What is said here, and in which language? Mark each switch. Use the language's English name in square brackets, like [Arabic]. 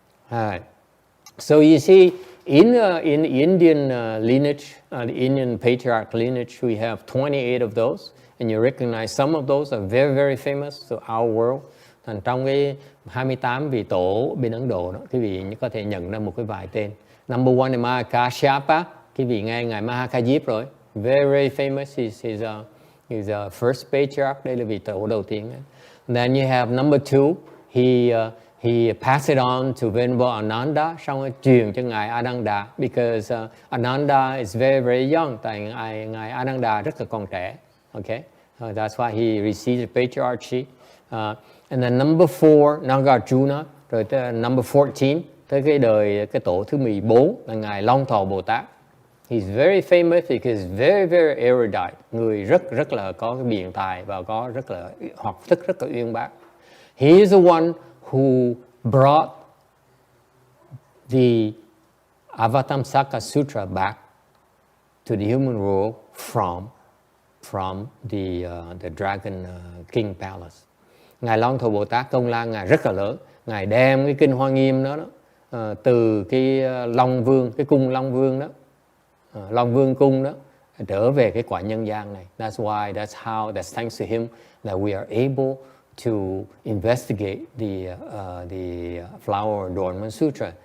[English] All right. So you see, in Indian lineage, the Indian patriarch lineage, we have 28 of those, and you recognize some of those are very, very famous to our world. [Vietnamese] Thành trong cái 28 vị tổ bên Ấn Độ đó, quý vị có thể nhận ra một cái vài tên. [English] Number one [Vietnamese] là Mahakashyapa, quý vị nghe ngài Mahakajip rồi, [English] very, very famous. He's a first patriarch, [Vietnamese] đây là vị tổ đầu tiên. [English] And then you have number two, he passed it on to Venerable Ananda, [Vietnamese] xong rồi truyền cho ngài Ananda, [English] because Ananda is very, very young, [Vietnamese] tại ngài Ananda rất là còn trẻ. [English] Okay, that's why he received the patriarchy. And then number 4, [Vietnamese] Nagarjuna, rồi tới [English] number 14, [Vietnamese] tới cái tổ thứ 14 là ngài Long Thọ Bồ Tát. [English] He's very famous because very, very erudite, [Vietnamese] người rất là có cái biện tài và có rất là học thức rất là uyên bác. [English] He is the one who brought the Avatamsaka Sutra back to the human world from the Dragon King Palace. [Vietnamese] Ngài Long Thọ Bồ Tát công lao ngài rất là lớn. Ngài đem cái kinh Hoa Nghiêm đó, từ cái Long Vương, cái cung Long Vương đó, Long Vương cung đó, trở về cái quả nhân gian này. [English] That's thanks to him that we are able to investigate the Flower Adornment Sutra.